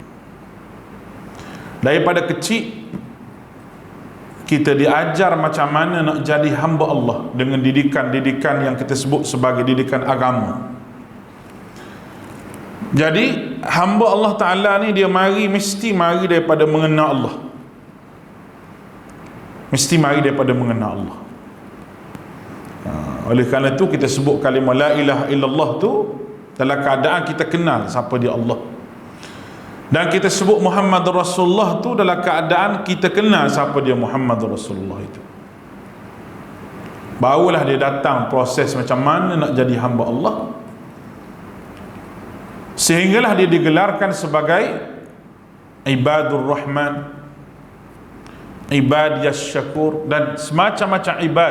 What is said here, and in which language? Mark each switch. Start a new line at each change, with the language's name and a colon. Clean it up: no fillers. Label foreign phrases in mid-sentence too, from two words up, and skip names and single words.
Malay: Daripada kecil kita diajar macam mana nak jadi hamba Allah dengan didikan-didikan yang kita sebut sebagai didikan agama. Jadi hamba Allah Ta'ala ni dia mesti mari daripada mengenal Allah. Mesti mari daripada mengenal Allah. Oleh kerana itu kita sebut kalimah
Arabic: لا إله إلا الله
Malay: tu dalam keadaan kita kenal siapa dia Allah. Dan kita sebut
Arabic: محمد رسول الله
Malay: tu dalam keadaan kita kenal siapa dia Muhammad Rasulullah itu. Barulah dia datang proses macam mana nak jadi hamba Allah, sehinggalah dia digelarkan sebagai
Arabic: عباد الرحمن, عباد الشكور,
Malay: dan semacam-macam ibad.